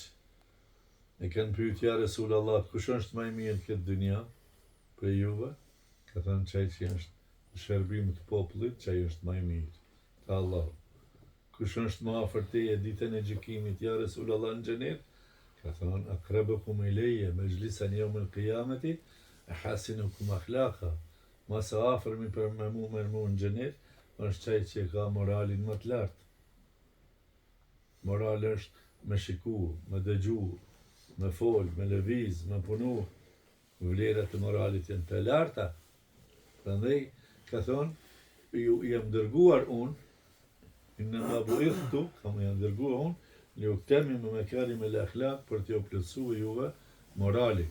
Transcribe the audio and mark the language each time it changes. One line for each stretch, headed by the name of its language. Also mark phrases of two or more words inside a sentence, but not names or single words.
Albanian: E kanë pyet
Arabic: يا رسول الله,
Albanian: kush është më i mirë këtë dynja për juve? Ka thënë qaj që është në shërbim të popullit, qaj është më i mirë. Ka Allah. Kush është më afër teje ditën e gjykimit,
Arabic: يا رسول الله
Albanian: në xhenet? Ka thënë
Arabic: أقربكم إلي مجلسا يوم القيامة أحاسنكم أخلاقا.
Albanian: Ma sa afërmi për me mu në xhenet është qaj që ka moralin më të lartë. Moral është me shiku, me dëgju, me fol, me lëviz, me punu. Vlerat e moralit janë të larta. Prandaj ka thonë, ju jam dërguar unë,
Arabic: إنما بعثت,
Albanian: kam jam dërguar unë,
Arabic: لأتمم مكارم الأخلاق
Albanian: për t'ju plotësuar juve moralin.